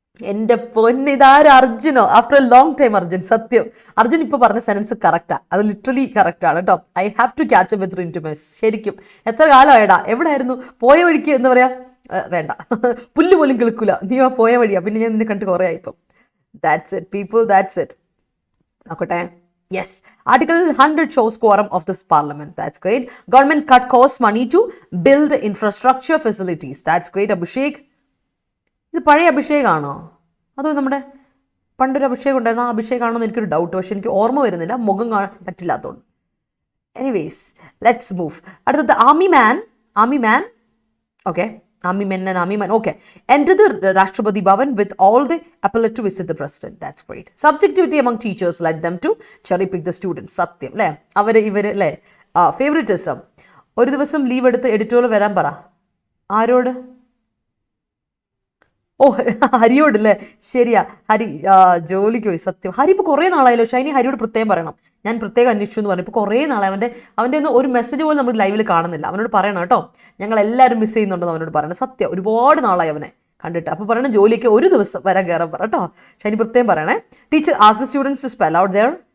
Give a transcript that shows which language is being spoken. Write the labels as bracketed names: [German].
[Malayalam] എൻ്റെ പൊന്ന്, ഇതാരും അർജുനോ, after A long time Arjun. സത്യം, അർജുൻ ഇപ്പോൾ പറഞ്ഞ സെൻസ് കറക്റ്റാ, അത് ലിറ്ററലി കറക്റ്റാണ് കേട്ടോ. [English] I have to catch up with Rintu miss. [Malayalam] ശരിക്കും എത്ര കാലമായിടാ, എവിടെയായിരുന്നു, പോയ വഴിക്ക് എന്താ പറയാ, വേണ്ട, പുല്ല് പോലും കിളിക്കൂല, നീ പോയ വഴിയാ, പിന്നെ ഞാൻ നിന്നെ കണ്ടിട്ട് കുറേ ആയിപ്പം. [English] That's it people, that's it. [Malayalam] നോക്കട്ടെ, [English] Yes. Article 100 shows quorum of this parliament. That's great. Government cut cost money to build infrastructure facilities. That's great. Abhishek. [Malayalam] ഇത് പഴയ അഭിഷേകാണോ അതോ നമ്മുടെ പണ്ടൊരു അഭിഷേകം ഉണ്ടായിരുന്നു ആ അഭിഷേകാണോ എന്ന് എനിക്കൊരു ഡൗട്ട് പക്ഷെ എനിക്ക് ഓർമ്മ വരുന്നില്ല മുഖം കാണാൻ പറ്റില്ലാത്തതുകൊണ്ട് എനിവേസ് ലെറ്റ്സ് മൂവ് അടുത്തത് army man okay [English] army men and army men okay enter the Rashtrapati Bhavan with all the appellate to visit the president. That's great. Subjectivity among teachers led them to cherry pick the students. [Malayalam] സത്യം അല്ലേ ഇവര് അല്ലേ favouritism ഒരു ദിവസം leave എടുത്ത് editorial വരാൻ പറ ആരോട് ഓ ഹരിയോട് അല്ലേ ശരിയാ ഹരി ജോലിക്ക് പോയി സത്യം ഹരി ഇപ്പോൾ കുറേ നാളായല്ലോ ഷൈനി ഹരിയോട് പ്രത്യേകം പറയണം ഞാൻ പ്രത്യേകം അന്വേഷിച്ചു എന്ന് പറഞ്ഞു ഇപ്പോൾ കുറേ നാളെ അവൻ്റെ ഒന്നും ഒരു മെസ്സേജ് പോലും നമ്മൾ ലൈവിൽ കാണുന്നില്ല അവനോട് പറയണം കേട്ടോ ഞങ്ങൾ എല്ലാവരും മിസ് ചെയ്യുന്നുണ്ടെന്ന് അവനോട് പറയണം സത്യം ഒരുപാട് നാളായി അവനെ കണ്ടിട്ട് അപ്പോൾ പറയണം ജോലിക്ക് ഒരു ദിവസം വരാൻ കയറാൻ പറ കേട്ടോ ഷൈനി പ്രത്യേകം പറയണേ [English] teacher ask the students to spell out their